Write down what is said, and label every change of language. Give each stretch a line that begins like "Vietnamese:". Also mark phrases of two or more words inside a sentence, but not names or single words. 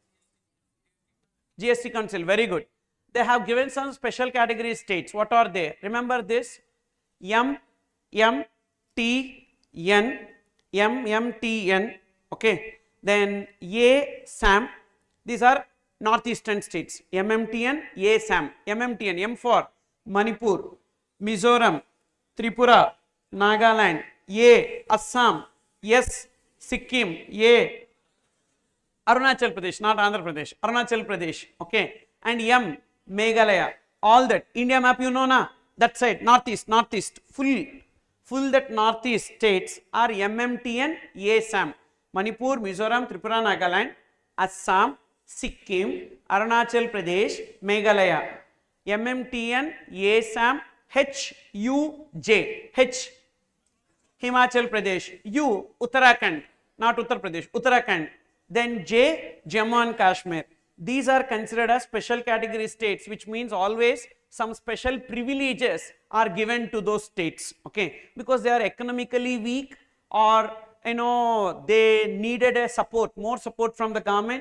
English: GST Council, very good. They have given some special category states. What are they? Remember this: M, M, T, N, M, M, T, N. Okay. Then A, SAM. These are northeastern states. MMTN, A, SAM. MMTN, M for Manipur, Mizoram, Tripura, Nagaland. A, Assam. S, Sikkim. A, Arunachal Pradesh, not Andhra Pradesh, Arunachal Pradesh, okay, and M, Meghalaya, all that. India map you know na, that side, northeast, full that northeast states are MMTN, ASAM, Manipur, Mizoram, Tripura, Nagaland, Assam, Sikkim, Arunachal Pradesh, Meghalaya. MMTN, ASAM, HUJ, H, Himachal Pradesh, U, Uttarakhand, not Uttar Pradesh, Uttarakhand. Then J, Jammu and Kashmir. These are considered as special category states, which means always some special privileges are given to those states, okay, because they are economically weak, or they needed a support, more support from the government.